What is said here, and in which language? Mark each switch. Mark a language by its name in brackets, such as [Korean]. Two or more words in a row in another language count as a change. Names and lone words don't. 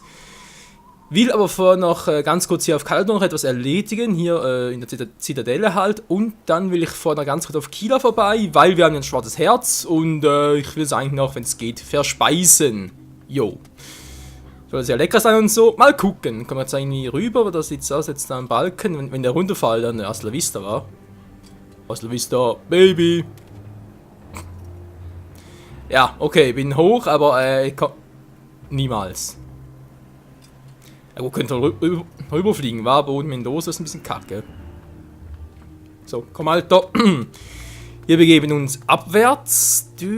[German] Will aber vorher noch ganz kurz hier auf Kalador noch etwas erledigen, hier in der Zitadelle halt. Und dann will ich vorher noch ganz kurz auf Kila vorbei, weil wir haben ein schwarzes Herz und ich will es eigentlich noch, wenn es geht, verspeisen. Jo. Soll sehr lecker sein und so. Mal gucken. Kommen wir jetzt irgendwie rüber, oder sieht es aus jetzt da am Balken? Wenn der runterfällt, dann [Spanish] Hasta la Vista, [German] wa? [Spanish] Hasta la Vista, [German] Baby. Ja, okay, bin hoch, aber ich komm... Niemals. Ja, wo könnte rüberfliegen, war Boden Mendoza ist ein bisschen kacke. So, komm Alter. Wir begeben uns abwärts.